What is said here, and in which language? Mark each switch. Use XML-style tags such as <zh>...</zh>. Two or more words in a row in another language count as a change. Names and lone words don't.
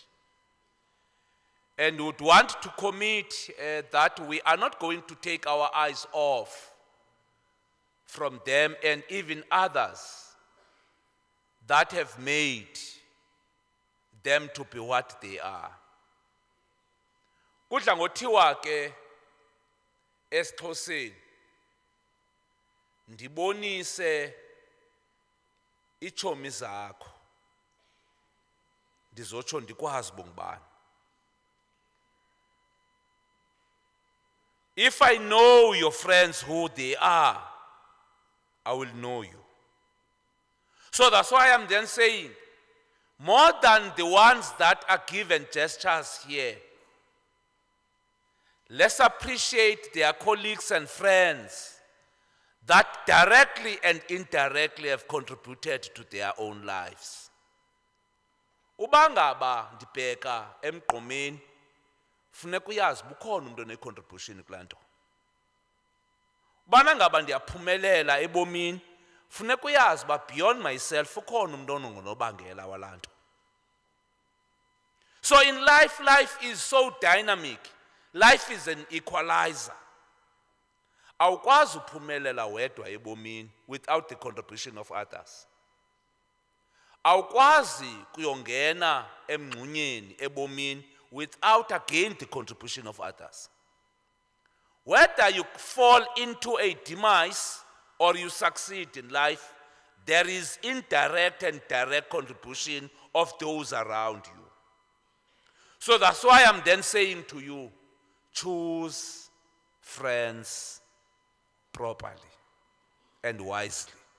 <en>And would want to commit that we are not going to take our eyes off from them and even others that have made them to be what they are.</en> <xh>Kudla ngothiwa ke esiXhoseni ndibonise iitshomi zakho ndizotsho ndikwazi bongubani.</xh> <en>If I know your friends who they are, I will know you. So that's why I'm then saying, more than the ones that are given gestures here, let's appreciate their colleagues and friends that directly and indirectly have contributed to their own lives.</en> <xh>Ubangaba ndibheka emgqomeni funeka uyazi bukhona umuntu one-contribution kulaa nto. Ubana ngaba ndiyaphumelela ebomini funeka uyazi uba</xh> <en>beyond myself</en> <xh>ukhona umuntu ongunobangela walaa nto.</xh> <en>So in life, life is so dynamic. Life is an equalizer.</en> <xh>Awukwazi uphumelela wedwa ebomini</xh> <en>without the contribution of others.</en> <xh>Awukwazi kuyongena emngxunyeni ebomini</xh> <en>without again the contribution of others. Whether you fall into a demise or you succeed in life, there is indirect and direct contribution of those around you. So that's why I'm then saying to you, choose friends properly and wisely.</en>